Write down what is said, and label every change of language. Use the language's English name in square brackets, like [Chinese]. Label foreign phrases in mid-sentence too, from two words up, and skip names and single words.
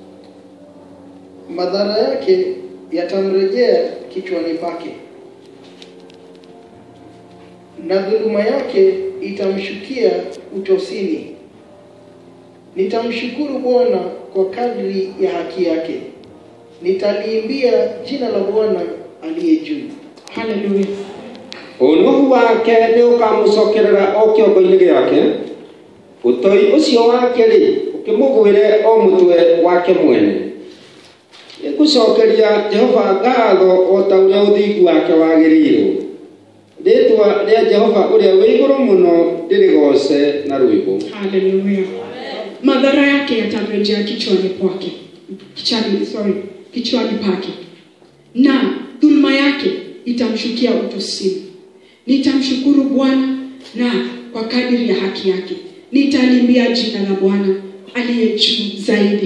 [Swahili] Madhara yake yatamrejea kichwani pake, na dhuluma yake itamshukia utosini. Nitamshukuru Bwana kwa kadri ya haki yake, nitaliimbia jina la Bwana aliye juu. Hallelujah. [Kikuyu] Unuhu wake ni ukamucokerera o kĩongo-inĩ gĩake, ũtoi ũcio wake rĩ ũkĩmũgwĩre o mũtwe wake mwene. Nĩngũcokeria Jehova ngatho o ta ũrĩa ũthingu wake wagĩrĩirwo. Rĩĩtwa rĩa Jehova ũrĩa wĩ igũrũ mũno ndĩrĩgoce na rwĩmbo. Hallelujah. [Swahili] Madhara yake yatamrejea kichwani pake, na dhulma yake itamshukia utosini. Nitamshukuru Bwana na kwa kadiri ya haki yake nitaliimbia jina la Bwana aliye juu zaidi.